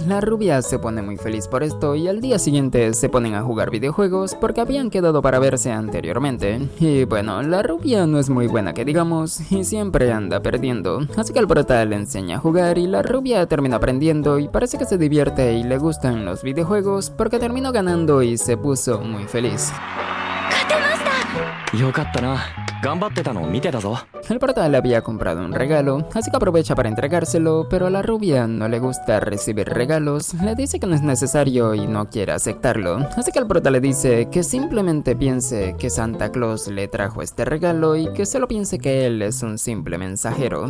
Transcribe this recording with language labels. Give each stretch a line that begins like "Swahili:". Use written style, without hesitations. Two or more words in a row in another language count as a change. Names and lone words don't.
Spanish: La rubia se pone muy feliz por esto y al día siguiente se ponen a jugar videojuegos porque habían quedado para verse anteriormente. Y bueno, la rubia no es muy buena que digamos y siempre anda perdiendo, así que el prota le enseña a jugar y la rubia termina aprendiendo y parece que se divierte y le gustan los videojuegos porque terminó ganando y se puso muy feliz.
Japanese: よかったな。頑張ってたの見てたぞ。
Spanish: El prota le había comprado un regalo, así que aprovecha para entregárselo, pero a la rubia no le gusta recibir regalos, le dice que no es necesario y no quiere aceptarlo, así que el prota le dice que simplemente piense que Santa Claus le trajo este regalo y que solo piense que él es un simple mensajero.